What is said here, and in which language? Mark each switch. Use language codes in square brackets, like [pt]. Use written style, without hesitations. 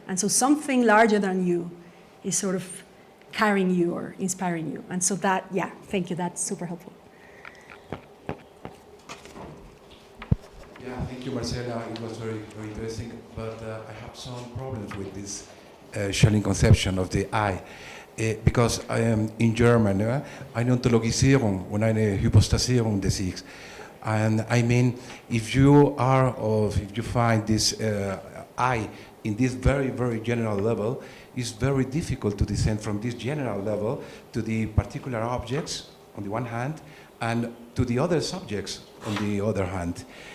[en] And so something larger than you is sort of carrying you or inspiring you. And so that, yeah, thank you, that's super helpful. Yeah, thank you, Marcela. It was very, very interesting, but I have some problems with this Schelling conception of the I. Because I am in German, [de] eine Ontologisierung und eine Hypostasierung des Ichs. [en] And I mean, if you find this I in this very, very general level, it's very difficult to descend from this general level to the particular objects on the one hand, and to the other subjects on the other hand.